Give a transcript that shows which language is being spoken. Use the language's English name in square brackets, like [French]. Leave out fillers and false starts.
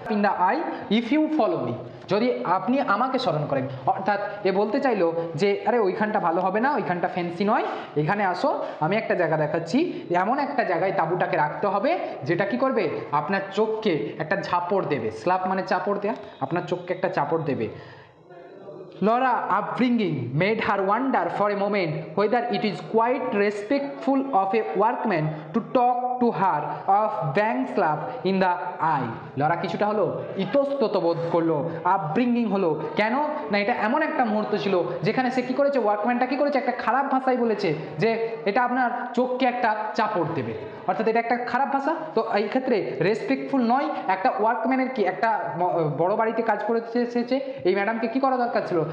[English] in the eye if you follow me, [Bangla] যদি আপনি আমাকে স্মরণ করেন, অর্থাৎ এ বলতে চাইলো যে আরে ওইখানটা ভালো হবে না, ওইখানটা ফ্যান্সি নয়, এখানে আসো, আমি একটা জায়গা দেখাচ্ছি, এমন একটা জায়গায় তাঁবুটাকে রাখতে হবে যেটা কি করবে, আপনার চোখকে একটা ঝাপড় দেবে। স্ল্যাপ মানে চাপড় দেয়া, আপনার চোখকে একটা চাপড় দেবে। [English] Laura upbringing made her wonder for a moment whether it is quite respectful of a workman to talk to her of bang slap in the eye. [Bangla] Laura কিছুটা হলো ইতস্তত বোধ করলো, আপব্রিঙ্গিং হলো, কেন না এটা এমন একটা মুহূর্ত ছিল যেখানে সে কী করেছে, ওয়ার্কম্যানটা কী করেছে, একটা খারাপ ভাষায় বলেছে যে এটা আপনার চোখকে একটা চাপড় দেবে, অর্থাৎ এটা একটা খারাপ ভাষা। তো এই ক্ষেত্রে রেসপেক্টফুল নয়, একটা ওয়ার্কম্যানের কি, একটা বড় বাড়িতে কাজ করে এসেছে এই ম্যাডামকে কী করা দরকার ছিল,